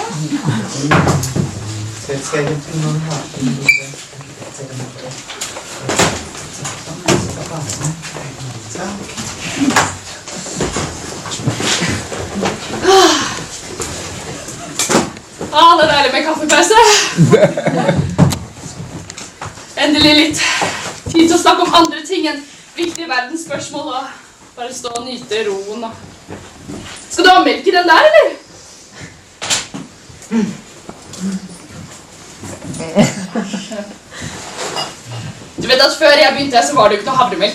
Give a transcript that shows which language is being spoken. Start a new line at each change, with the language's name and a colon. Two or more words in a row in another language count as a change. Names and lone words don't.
Danish: Skal jeg hente noget her? Det er dejligt med kaffepause.
Norwegian: Endelig litt tid til å snakke om andre ting enn viktige verdensspørsmål og bare stå og nyte roen. Skal du ha melk i den der, eller? Du vet at før jeg begynte, så var det jo ikke noe havremelk.